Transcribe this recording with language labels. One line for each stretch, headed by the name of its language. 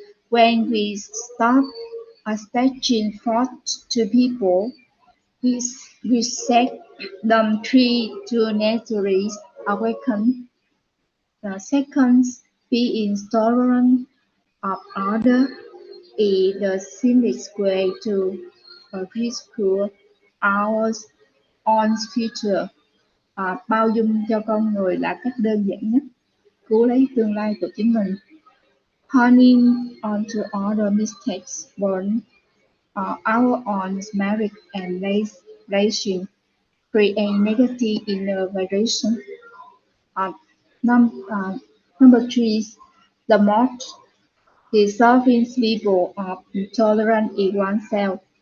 English: When we stop attaching thoughts to people, we set them free to naturally awaken. The second, being tolerant of others is the simplest way to rescue our own future.
Vietnamese: Bao dung cho con người là cách đơn giản nhất cứu lấy tương lai của chính mình.
English: Holding on to other mistakes burn our own merit and relation create negative inner vibration. Number three, the most deserving people of tolerance is oneself.